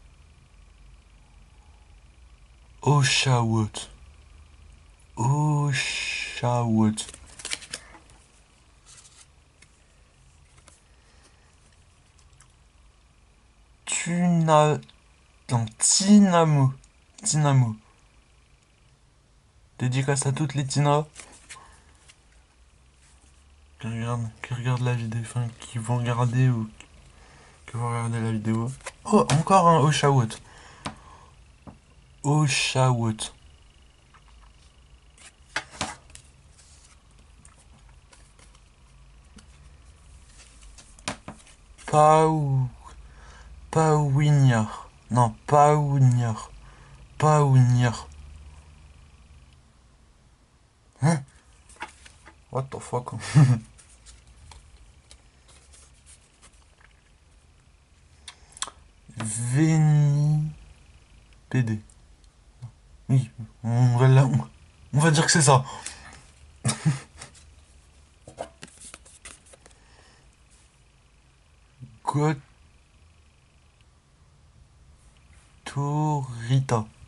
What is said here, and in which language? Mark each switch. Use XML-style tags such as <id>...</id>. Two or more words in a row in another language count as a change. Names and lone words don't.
<fr>Oshawott. Oshawott. Tuna... Non, Tinamo. Tinamo. Dédicace à toutes les Tina qui regardent la vidéo, enfin qui vont regarder ou qui vont regarder la vidéo. Oh, encore un Oshawott. Oshawott. Pau... Pauignard. Non, Pauignard. Pauignard. Hein?</fr> <en>What the fuck?</en> <fr>Véni... PD. Oui, on va dire que c'est ça. Gotorita.</fr>